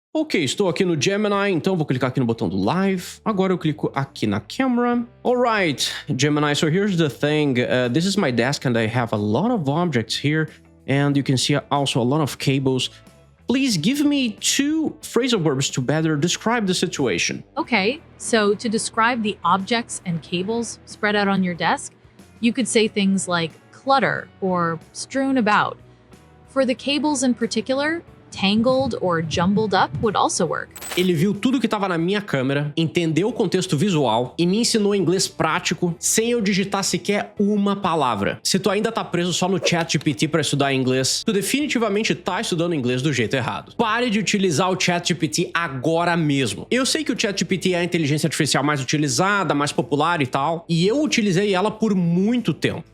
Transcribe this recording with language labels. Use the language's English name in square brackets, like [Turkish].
[Portuguese] Ok, estou aqui no Gemini, então vou clicar aqui no botão do Live. Agora eu clico aqui na Camera. [English] Alright, Gemini, so here's the thing. This is my desk and I have a lot of objects here. And you can see also a lot of cables. Please give me 2 phrasal verbs to better describe the situation. Okay, so to describe the objects and cables spread out on your desk, you could say things like clutter or strewn about. For the cables in particular, tangled or jumbled up would also work. [Portuguese] Ele viu tudo que estava na minha câmera, entendeu o contexto visual e me ensinou inglês prático sem eu digitar sequer uma palavra. Se tu ainda tá preso só no ChatGPT para estudar inglês, tu definitivamente tá estudando inglês do jeito errado. Pare de utilizar o ChatGPT agora mesmo. Eu sei que o ChatGPT é a inteligência artificial mais utilizada, mais popular e tal, e eu utilizei ela por muito tempo.